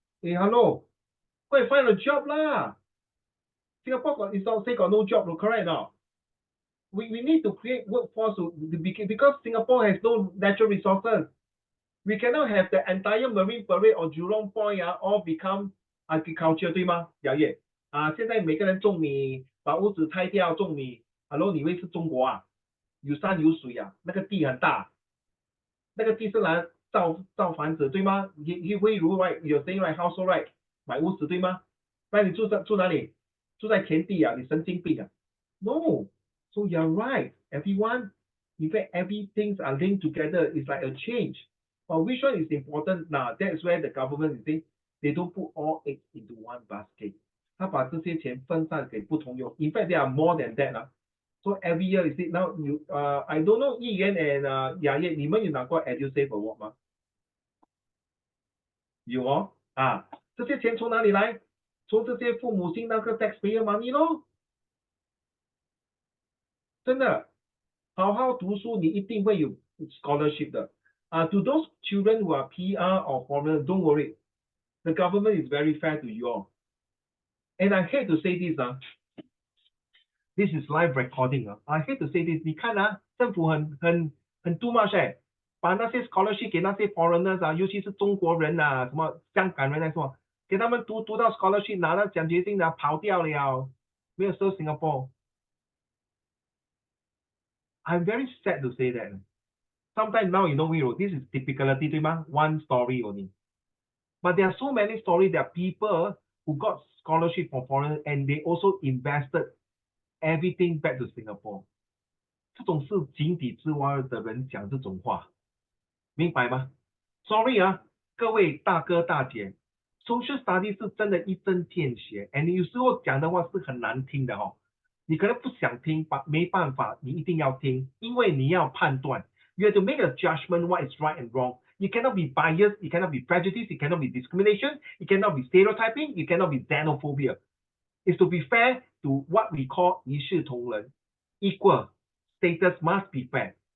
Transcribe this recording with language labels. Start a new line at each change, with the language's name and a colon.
English: Hey, hello, go and find a job lah. Singapore is not say got no job, correct now. We need to create workforce because Singapore has no natural resources. We cannot have the entire Marine Parade or Jurong Point all become agriculture, 对吗？
Chinese: 亚叶现在每个人种米，把屋子拆掉种米。 Hello， 你以为是中国啊？有山有水啊，那个地很大，那个地是来造房子，对吗？你会如
English: right， you're saying right household right，
Chinese: 买屋子对吗？那你住哪里？住在田地啊？你神经病啊 ？
English: No，so you're right, everyone. In fact, everything are linked together. It's like a change. But which one is important? Now, that's where the government is saying they don't put all eggs into one basket.
Chinese: 他把这些钱分散给不同用。
English: In fact, there are more than that. So every year, you see, now you, I don't know, 议员 and 雅叶，
Chinese: 你们有拿过 EduSave Award 吗？有哦，这些钱从哪里来？从这些父母亲那个 taxpayer money 咯。真的，好好读书，你一定会有 scholarship 的。
English: To those children who are PR or foreigner, don't worry. The government is very fair to you all. And I hate to say this, this is live recording. I hate to say this.
Chinese: 你看政府很
English: too much
Chinese: 把那些 scholarship 给那些 foreigners 尤其是中国人什么香港人什么，给他们读到 scholarship 拿了奖学金跑掉了，没有收 Singapore.
English: I'm very sad to say that. Sometimes now, this is typicality, 对吗？ One story only. But there are so many stories. There are people who got scholarship for foreigners and they also invested everything back to Singapore.
Chinese: 这种是井底之蛙的人讲这种话，明白吗 ？Sorry 各位大哥大姐 ，Social Studies 是真的一针见血 ，and 有时候讲的话是很难听的你可能不想听，没办法，你一定要听，因为你要判断。
English: You have to make a judgment what is right and wrong. You cannot be biased, you cannot be prejudiced, you cannot be discrimination, you cannot be stereotyping, you cannot be xenophobia. It's to be fair to what we call
Chinese: 一视同仁
English: equal status must be fair.